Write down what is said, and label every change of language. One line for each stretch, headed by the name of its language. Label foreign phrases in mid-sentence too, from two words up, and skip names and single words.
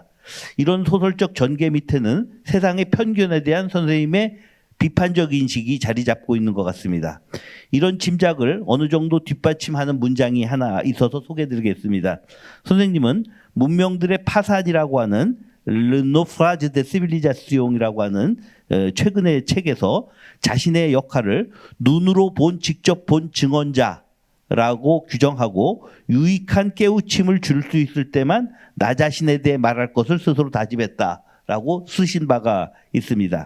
Korean: 이런 소설적 전개 밑에는 세상의 편견에 대한 선생님의 비판적 인식이 자리 잡고 있는 것 같습니다. 이런 짐작을 어느 정도 뒷받침하는 문장이 하나 있어서 소개해드리겠습니다. 선생님은 문명들의 파산이라고 하는 Le naufrage de civilisation이라고 하는 최근의 책에서 자신의 역할을 눈으로 직접 본 증언자라고 규정하고 유익한 깨우침을 줄 수 있을 때만 나 자신에 대해 말할 것을 스스로 다짐했다라고 쓰신 바가 있습니다.